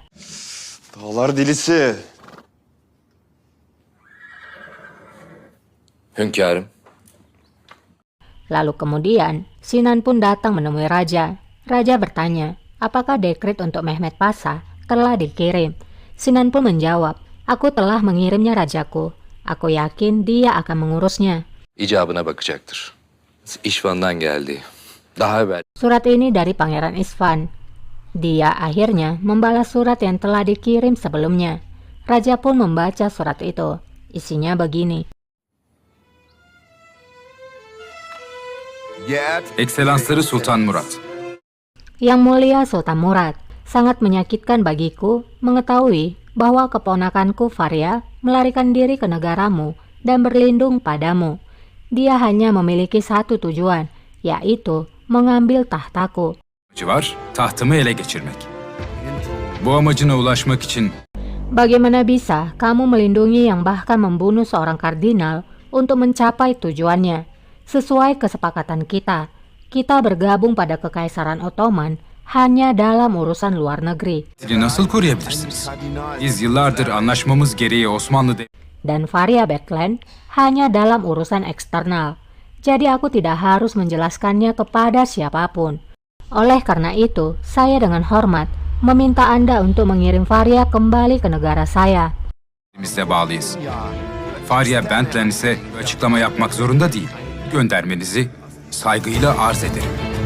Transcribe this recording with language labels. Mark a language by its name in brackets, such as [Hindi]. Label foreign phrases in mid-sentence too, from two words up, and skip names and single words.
[Turkish] Dağlar delisi. Hünkârım, [Indonesian] Lalu kemudian, Sinan pun datang menemui Raja. Raja bertanya, apakah dekret untuk Mehmet Pasha telah dikirim? Sinan pun menjawab, aku telah mengirimnya Rajaku. Aku yakin dia akan mengurusnya. [Turkish] icabına bakacaktır. İşvan'dan geldi. Daha evvel [Indonesian] Surat ini dari Pangeran Isfan. Dia akhirnya membalas surat yang telah dikirim sebelumnya. Raja pun membaca surat itu. Isinya begini. [Turkish] Ekselansları Sultan Murat. [Indonesian] Yang mulia Sultan Murad, sangat menyakitkan bagiku mengetahui bahwa keponakanku Faria melarikan diri ke negaramu dan berlindung padamu. Dia hanya memiliki satu tujuan, yaitu mengambil tahtaku. [Turkish] Amacı var, tahtımı ele geçirmek. Bu amacına ulaşmak için [Indonesian] Bagaimana bisa kamu melindungi yang bahkan membunuh seorang kardinal untuk mencapai tujuannya? Sesuai kesepakatan kita, kita bergabung pada Kekaisaran Ottoman hanya dalam urusan luar negeri. [Turkish] dili nasıl koruyabilirsiniz? Biz yıllardır anlaşmamız gereği [Indonesian] Dan Faria Berkeland hanya dalam urusan eksternal. Jadi aku tidak harus menjelaskannya kepada siapapun. Oleh karena itu, saya dengan hormat meminta Anda untuk mengirim Faria kembali ke negara saya. [Turkish] devletimizle bağlıyız. Faria Bentland ise açıklama yapmak zorunda değil. Göndermenizi saygıyla arz ederim.